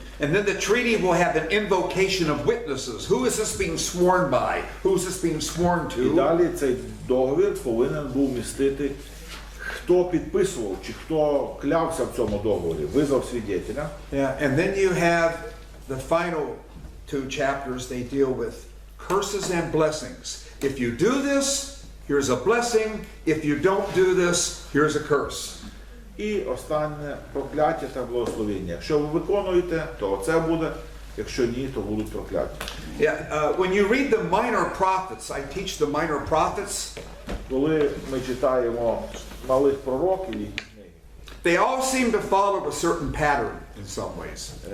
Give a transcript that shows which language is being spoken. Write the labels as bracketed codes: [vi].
[en] And then the treaty will have an invocation of witnesses. Who is this being sworn by? Who is this being sworn [uk] І [en] to? [uk] далі цей договір повинен був містити, хто підписував, чи хто клявся в цьому договорі, визвав свідетеля. [en] Yeah, and then you have the final 2 chapters. They deal with curses and blessings. If you do this, here's a blessing. If you don't do this, here's a curse. [uk] І останнє прокляття та благословення. Якщо ви виконуєте, то це буде. Якщо ні, то будуть прокляття. [en] Yeah, when you read the minor prophets, I teach the minor prophets. [uk] Коли ми читаємо малих пророків, їхні книги, [en] They all seem to follow a certain pattern in some ways.